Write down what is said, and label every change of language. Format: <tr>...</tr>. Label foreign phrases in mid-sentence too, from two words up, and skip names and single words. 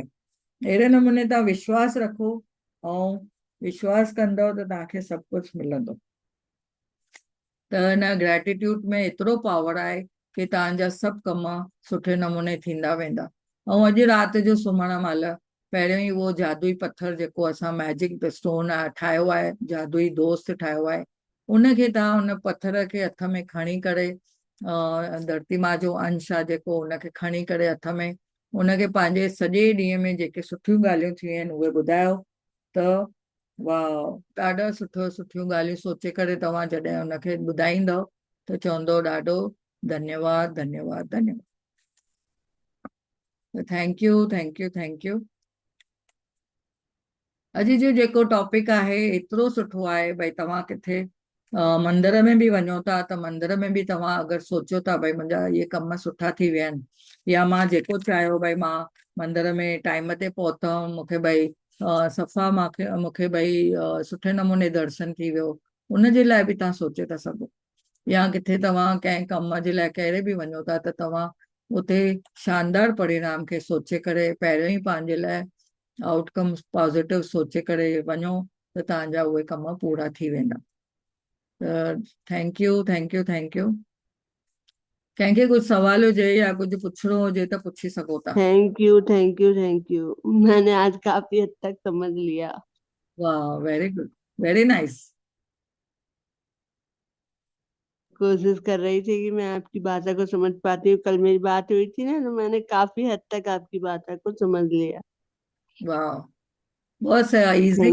<sd>अहिड़े नमूने तव्हां विश्वास रखो ऐं विश्वास कंदव त तव्हांखे सभु कुझु मिलंदो। त हिन ग्रेटिट्यूड में एतिरो पावर आहे कि तव्हांजा सभु कम सुठे नमूने थींदा वेंदा। ऐं अॼु राति जो सुम्हण महिल पहिरियों ई उहो जादुई पत्थर जेको असां</sd> <en>magic stone</en> <sd>ठाहियो आहे, जादुई दोस्त ठाहियो आहे, उनखे तव्हां हुन पत्थर खे हथ में खणी करे धरती मां जो अंश आहे जेको उनखे खणी करे हथ में उनखे पंहिंजे सॼे ॾींहं में जेके सुठियूं ॻाल्हियूं थियूं आहिनि उहे ॿुधायो त वाह ॾाढा सुठियूं ॻाल्हियूं सोचे करे तव्हां जॾहिं हुनखे ॿुधाईंदव त चवंदो ॾाढो धन्यवाद धन्यवाद धन्यवाद।</sd> <en>thank you thank you thank you.</en> <sd>अॼु जो जेको टॉपिक आहे एतिरो सुठो आहे भई तव्हां किथे मंदर में बि वञो था त मंदर में बि तव्हां अगरि सोचो था भई मुंहिंजा इहे कम सुठा थी विया आहिनि या मां जेको चाहियो भई मां मंदर में टाइम ते पहुतमि, मूंखे भई सफ़ा मूंखे भई सुठे नमूने दर्शन थी वियो, उनजे लाइ बि तव्हां सोचे था सघो। या किथे तव्हां कंहिं कम जे लाइ कहिड़े बि वञो था त तव्हां उते शानदार परिणाम खे सोचे करे पहिरियों ई पंहिंजे लाइ</sd> <en>outcome positive</en> <sd>सोचे करे वञो त तव्हांजा उहे कम पूरा थी वेंदा।</sd> <en>त thank you thank you thank you.</en> <sd>कंहिंखे कुझु सवाल हुजे या कुझु पुछिणो हुजे त पुछी सघो था।</sd> <en>thank you thank you thank you,</en> <hi>मैंने आज काफी हद तक समझ लिया।</hi> <en>वाह very good very nice.</en> <hi>कोशिश कर रही थी कि मैं आपकी भाषा को समझ पाती हूँ। कल मेरी बात हुई थी ना, तो मैंने काफी हद तक आपकी भाषा को समझ लिया। वाह बहुत इजी</hi>